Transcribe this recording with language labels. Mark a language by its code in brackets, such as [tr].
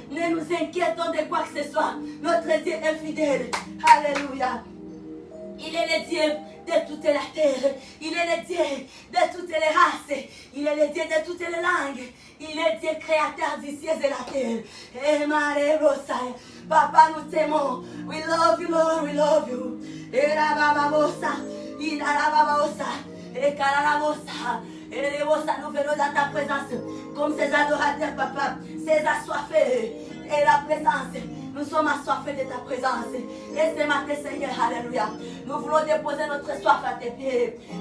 [fr] Ne nous inquiétons de quoi que ce soit. Notre Dieu est fidèle. Alléluia. Il est le Dieu de toute la terre. Il est le Dieu de toutes les races. Il est le Dieu de toutes les langues. Il est Dieu créateur du ciel et la terre. Et Marebosaya. Papa, nous t'aimons. [en] We love you, Lord, we love you. Et la bababosa. Et la bababosa. Et Kararabosa. [fr] Et les bossa, nous venons dans ta présence. Comme ces adorateurs, papa. Ces assoiffés. Et la présence. Nous sommes assoiffés de ta présence. Et ce matin, Seigneur, alléluia. Nous voulons déposer notre soif à tes pieds.